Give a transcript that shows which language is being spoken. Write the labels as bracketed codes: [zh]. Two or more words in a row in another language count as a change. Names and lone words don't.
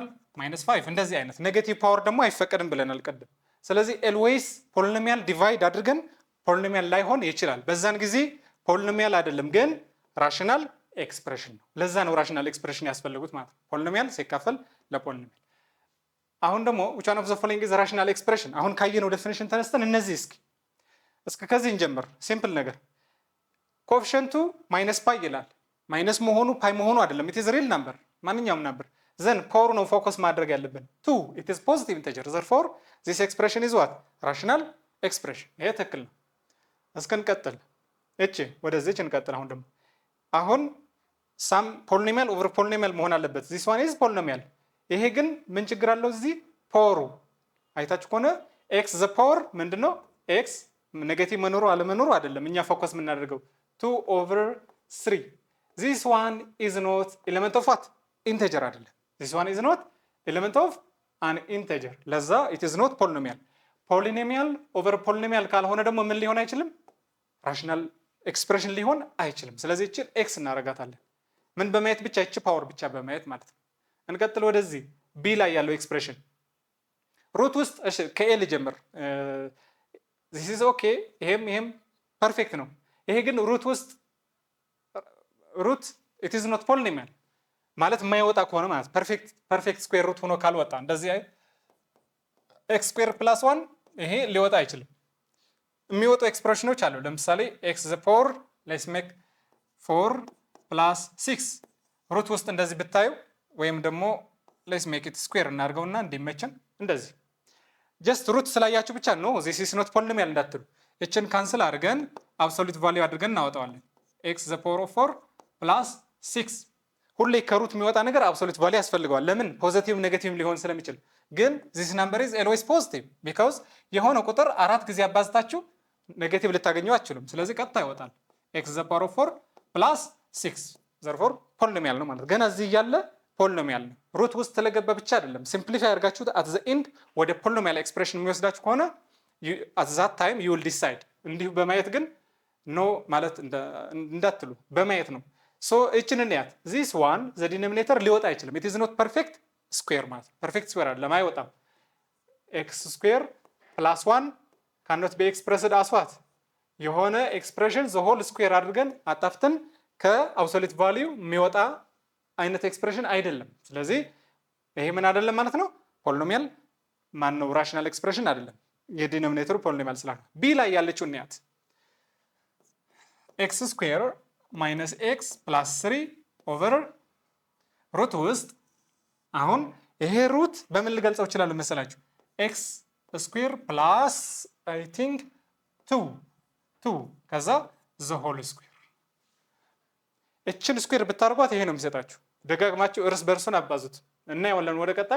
[am] -5 እንደዚህ አይነት [en] negative power [am] ደግሞ አይፈቀድም ብለናል ቀደም። ስለዚህ [en] always polynomial divide [am] አድርገን ፖሊኖሚያል ላይሆን ይችላል። በዛን ጊዜ ፖሊኖሚያል አይደለም ግን [en] rational expression [am] ነው። ለዛ ነው [en] rational expression [am] ያስፈልጉት ማለት ነው። ፖሊኖሚያል ሲካፈል ለፖሊኖሚያል። አሁን ደግሞ [en] which one of the following is rational expression? [am] አሁን ካየነው ዴፊኒሽን ተነስተን እነዚህ እስኪ ከዚህ እንጀምር። ሲምፕል ነገር ኮኤፊሽንቱ -ፓይ ይላል። ማይነስ መሆኑ ፓይ መሆኑ አይደለም። [en] it is real number [am] ማንኛውም ነበር ዘን ፓወሩ ነው ፎከስ ማድረግ ያለብን 2 [en] it is positive integer therefore this expression is what rational expression [am] ይሄ ትክክል ነው እስከንቀጥል እቺ ወደዚህች እንቀጥል አሁን [en] some polynomial over polynomial [am] መሆን አለበት [en] this one is polynomial [am] ይሄ ግን ምን ችግር አለው እዚህ ፓወሩ አይታችሁ ከሆነ x [en] the power [am] ምንድነው x ኔጌቲቭ መኖሩ አለመኖሩ አይደለም እኛ ፎከስ የምናደርገው 2 [en] over 3 this one is not element of what integer [am] አይደለም [en] this one is not element of an integer [am] ለዛ [en] it is not polynomial polynomial over polynomial [am] ካልሆነ ደግሞ ምን ሊሆን አይችልም [en] rational expression [am] ሊሆን አይችልም ስለዚህ እቺ x እናረጋታለን ምን በማየት ብቻ እቺ ፓወር ብቻ በማየት ማለት ነው እንቀጥል ወደዚህ b ላይ ያለው ኤክስፕሬሽን ሩት ውስጥ እሺ ከኤል ጀምር [en] this is okay [am] ይሄም ፐርፌክት ነው ይሄ ግን ሩት ውስጥ ሩት [en] it is not polynomial [am] ማለት የማይወጣ ከሆነ ማለት [en] perfect square root [am] ሆኖ ካልወጣ እንደዚህ x ስኩዌር + 1 ይሄ ሊወጣ አይችልም የሚወጡ ኤክስፕሬሽኖች አሉ ለምሳሌ x [en] the power let's make [am] 4 + 6 ሩት ውስጥ እንደዚህ ብታዩ ወይም ደግሞ [en] let's make it square [am] እናርገውና እንዲመቸን እንደዚህ just ሩት ስላያችሁ ብቻ ነው [en] this is not polynomial [am] እንዳትሉ እችን ካንሰል አድርገን [en] absolute value [am] አድርገን እናወጣዋለን x [en] the power of [am] 4 + 6 ሁሌ ከሩት የሚወጣ ነገር [en] absolute value [am] ያስፈልገዋል ለምን [en] positive negative [am] ሊሆን ስለሚችል ግን [en] this number is always positive [am] because የሆነ ቁጥር 4 ጊዜ አባዝታችሁ ኔጌቲቭ ልታገኙ አትችሉም ስለዚህ ቀጥታ ይወጣል x [en] the power of 4 + 6 therefore polynomial [am] ነው ማለት ገና እዚህ ያለ ፖሊኖሚያል ነው ሩት ውስጥ ስለገባ ብቻ አይደለም ሲምፕሊፋይ አድርጋችሁት [en] at the end [am] ወደ [en] polynomial expression [am] የሚወስዳችሁ ከሆነ [en] at that time you will decide [am] እንዲሁ በማየት ግን ኖ ማለት እንዳትሉ በማየት ነው so እቺን እንያት [en] this one the denominator [am] ሊወጣ አይችልም it [en] is not perfect square [am] ማለት [en] perfect square [am] አይደለም አይወጣም x [en] square + 1 cannot be expressed as what [am] የሆነ ኤክስፕሬሽን [en] the whole square [am] አድርገን አጣፍተን ከአብሶሉት ቫልዩ የሚወጣ አይነት ኤክስፕሬሽን አይደለም ስለዚህ ይሄ ምን አይደለም ማለት ነው ፖሊኖሚያል ማን ነው [en] rational expression [am] አይደለም የዲኖሚኔተሩ ፖሊኖሚያል ስላለ ቢ ላይ ያለችው እንያት x [en] square minus x plus 3 over [am] ሩት ውስጥ አሁን ይሄ ሩት በምን ልገልጸው ይችላል መሰላችሁ x [en] square plus I think 2 [am] ከዛ [en] the whole square [am] እችን ስኩዌር ብታርጓት ይሄ ነው የሚሰጣችሁ ደጋግማችሁ እርስ በርሱን አባዙት እና ያወለን ወደ ቀጣይ